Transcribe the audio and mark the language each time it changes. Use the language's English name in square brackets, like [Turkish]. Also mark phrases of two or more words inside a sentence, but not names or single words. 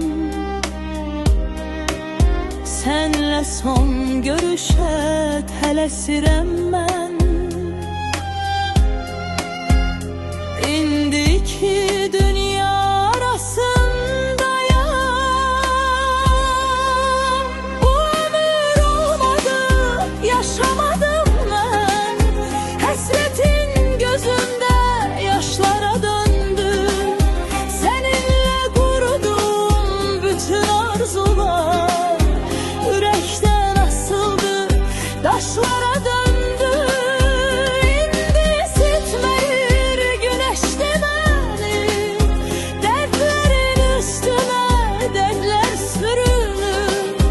[Azerbaijani] Sənlə son görüşə tələsirəm mən. İndiki dünya arasındayam. Bu ömür olmadı, yaşamadım mən. [Turkish] Hasretin gözümde yaşlara döndü. Seninle kurudum bütün arzular, yürekten asıldı, taşlara döndü. [Azerbaijani] İndi isitmeyir [Turkish] güneşte beni, dertlerin üstüne dertler sürünür.